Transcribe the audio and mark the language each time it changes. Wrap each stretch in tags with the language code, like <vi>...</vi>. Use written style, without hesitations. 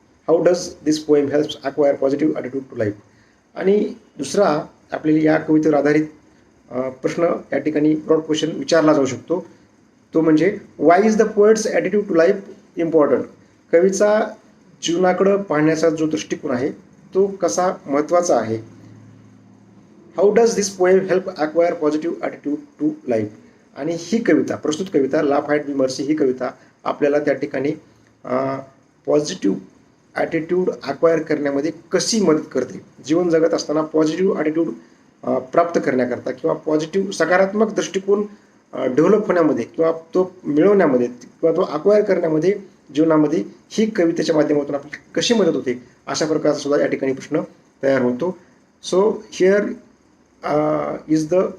<en>How does this poem helps acquire positive attitude to life?</en> <mr>आणि दुसरा आपल्याला या कवितेवर आधारित प्रश्न या ठिकाणी ब्रॉड क्वेश्चन विचारला जाऊ शकतो. तो म्हणजे</mr> <en>why is the poet's attitude to life important?</en> <mr>कवीचा जीवनाकडं पाहण्याचा जो दृष्टिकोन आहे तो कसा महत्त्वाचा आहे.</mr> <en>How does this poem help acquire positive attitude to life?</en> <mr>आणि ही कविता, प्रस्तुत कविता लाफ अँड बी मर्सी, ही कविता आपल्याला त्या ठिकाणी पॉझिटिव्ह ॲटिट्यूड अक्वायर करण्यामध्ये कशी मदत करते. जीवन जगत असताना पॉझिटिव्ह ॲटिट्यूड प्राप्त करण्याकरता किंवा पॉझिटिव्ह सकारात्मक दृष्टिकोन डेव्हलप होण्यामध्ये किंवा तो मिळवण्यामध्ये किंवा तो अक्वायर करण्यामध्ये जीवनामध्ये ही कवितेच्या माध्यमातून आपली कशी मदत होते, अशा प्रकारचा सुद्धा या ठिकाणी प्रश्न तयार होतो.</mr> <en>so here is the</en>